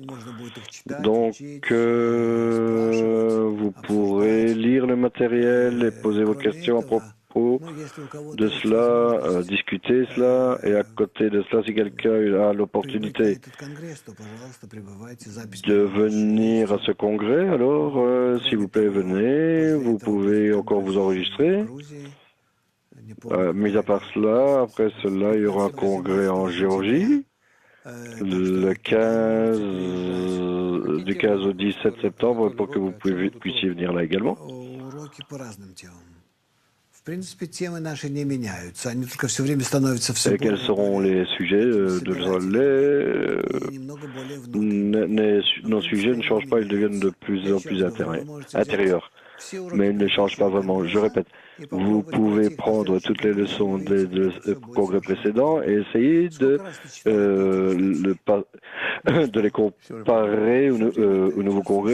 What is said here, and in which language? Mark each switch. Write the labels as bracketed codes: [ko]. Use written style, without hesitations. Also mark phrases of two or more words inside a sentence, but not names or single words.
[fr] Donc, vous pourrez lire le matériel et poser vos questions à propos propos de cela, discuter cela, et à côté de cela, si quelqu'un a l'opportunité de venir à ce congrès, alors s'il vous plaît, venez, vous pouvez encore vous enregistrer. Mis à part cela, après cela, il y aura un congrès en Géorgie, du 15 au 17 septembre, pour que vous puissiez venir là également. [ru] Уроки по разным темам. В принципе, темы наши не меняются. Они только все время становятся все [fr] Et quels seront les sujets de relais? Nos sujets ne changent pas, ils deviennent de plus en plus intérieurs. Mais ils ne changent pas vraiment. Je répète, vous pouvez prendre toutes les leçons des congrès précédents et essayer de les comparer au nouveau congrès.